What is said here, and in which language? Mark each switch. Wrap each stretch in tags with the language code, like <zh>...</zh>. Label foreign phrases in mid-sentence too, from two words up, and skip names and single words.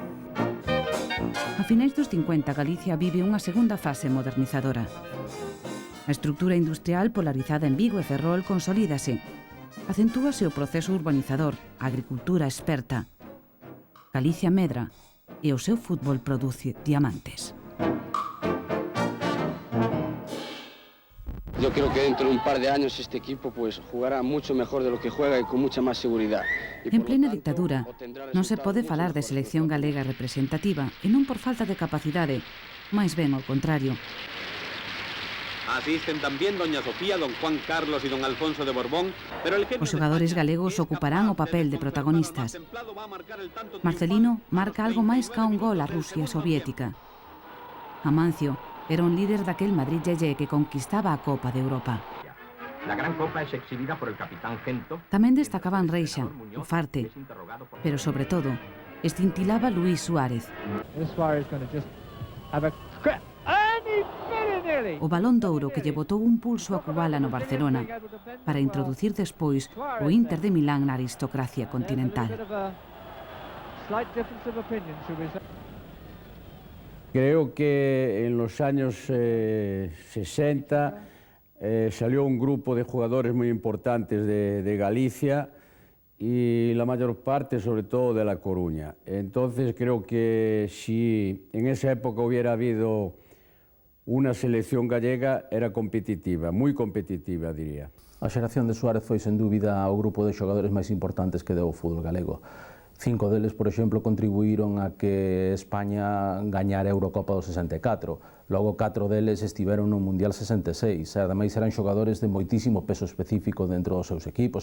<gl>A finais dos 50, Galicia vive unha segunda fase modernizadora. A estructura industrial polarizada en Vigo e Ferrol consolídase. Acentúase o proceso urbanizador, a agricultura experta. Galicia medra e o seu fútbol produce diamantes.</gl> <es>Yo creo que dentro de un par de años este equipo pues jugará mucho mejor de lo que juega y con mucha más seguridad.</es> <gl>En plena dictadura, non se pode falar de selección galega representativa e non por falta de capacidade, máis ben ao contrario.</gl> <es>Asisten también doña Sofía, don Juan Carlos y don Alfonso de Borbón, pero el</es> <gl>Os xogadores galegos ocuparán o papel de protagonistas. Marcelino marca algo máis ca un gol a Rusia soviética. Amancio era un líder daquel Madrid Yeye que conquistaba a Copa de Europa.</gl> <es>La gran copa es exhibida por el capitán Gento.</es> <gl>Tamén destacaban Reixa, o Farte, pero sobre todo, escintilaba Luis Suárez. O balón de ouro que lle botou un pulso a Kubala no Barcelona para introducir despois o Inter de Milán na aristocracia continental.</gl> <es>Creo que en los años 60 salió un grupo de jugadores muy importantes de Galicia y la mayor parte, sobre todo, de La Coruña. Entonces creo que si en esa época hubiera habido una selección gallega,</es> <gl>era competitiva, moi competitiva, diría. A xeración de Suárez foi, sen dúbida, o grupo de xogadores máis importantes que deu o fútbol galego. 5 deles, por exemplo, contribuíron a que España gañara a Eurocopa do 64. Logo 4 deles estiveron no Mundial 66. Ademais, eran xogadores de moitísimo peso específico dentro dos seus equipos.</gl>